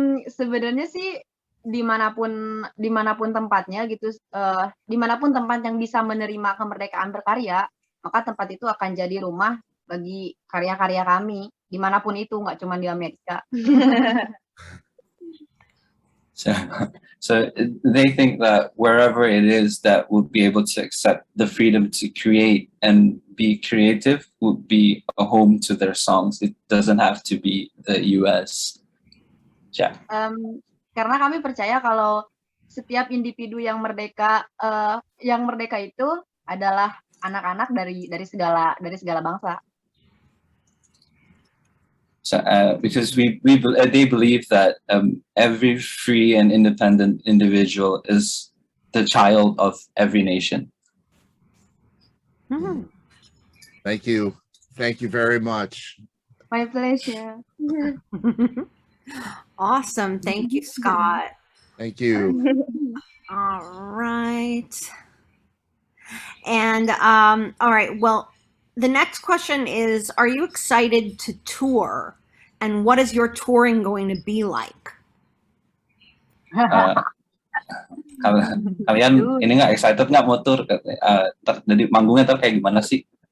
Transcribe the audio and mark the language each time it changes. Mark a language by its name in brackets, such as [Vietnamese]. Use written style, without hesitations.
[Indonesian] Sebenarnya sih dimanapun tempatnya gitu, dimanapun tempat yang bisa menerima kemerdekaan berkarya, maka tempat itu akan jadi rumah bagi karya-karya kami dimanapun itu, nggak cuma di Amerika. [English] So they think that wherever it is that would be able to accept the freedom to create and be creative would be a home to their songs. It doesn't have to be the US. Yeah. [Indonesian] Karena kami percaya kalau setiap individu yang merdeka itu adalah anak-anak dari segala bangsa. [English] So, because they believe that every free and independent individual is the child of every nation. Hmm. Thank you very much. My pleasure. Awesome. Thank you, Scott. Thank you. All right. And all right, well, the next question is, are you excited to tour? And what is your touring going to be like? [Indonesian] Kalian ini nggak excited nggak mau tour? Jadi manggungnya kayak gimana sih?